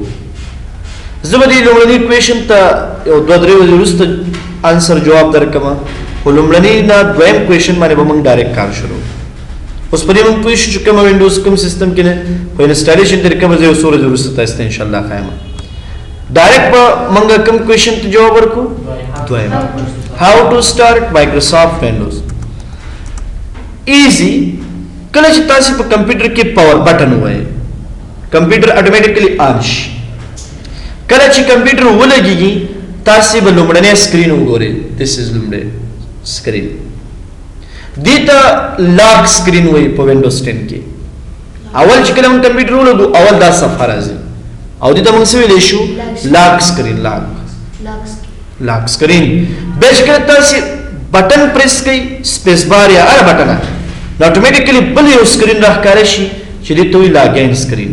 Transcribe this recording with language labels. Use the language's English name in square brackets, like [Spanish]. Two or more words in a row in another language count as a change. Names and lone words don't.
[Pashto] زه به دې لومړني کوېشن ته یو 2-3 ورځې وروسته انسر جواب درکړم، خو لومړني نه دویم کوېشن باندې به موږ ډایرکټ کار شروع. اوس په دې موږ پوه شو چې کومه وینډوز کوم سیستم کې نه په انسټالیشن طریقه به زه یو څو ورځې وروسته تاسو ته انشاءالله ښایم. ډایرکټ به موږ کوم کوېشن ته جواب ورکړو؟ دویم. [English] How to start Microsoft Windows. Easy. [Pashto] کله چې تاسو په کمپیوټر کې [English] power button [Pashto] وایي کمپیوټر [English] automatically on [Pashto] شي. کله چې کمپیوټر ولګيږي تاسو به لومړنی سکرین وګورئ. [English] This is لومړی سکرین. [Pashto] دیتا [English] lock screen [Pashto] وایي په وینډوز 10 کې. اول چې کله موږ کمپیوټر ولګو اول دا صفحه راځي او دیتا موږ څه ویلی شو؟ [English] lock screen. lock screen. [Pashto] بیا چې کله تاسو [English] button press [Pashto] کړئ [English] space bar [Pashto] یا هر بٹن نو اتوماتیکلی بل یو سکرین راښکاره شي چې دې ته وایي [English] login screen.